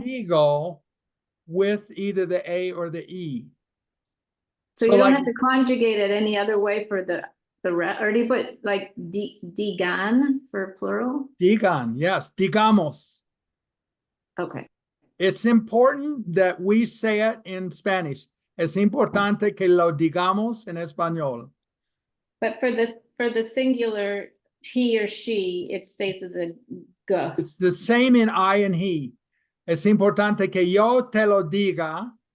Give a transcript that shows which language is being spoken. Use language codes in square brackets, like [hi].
[en] digo, with either the A or the E. so So you don't like- have to conjugate it any other way for the or do you put like digan for plural? [es] Digan, yes, digamos. [en] Okay, It's important that we say it in Spanish. [es] Es importante que lo digamos en español. [en] but for the singular he or she, it stays with the g. It's the same in I and he. [es] Es importante que yo te lo diga.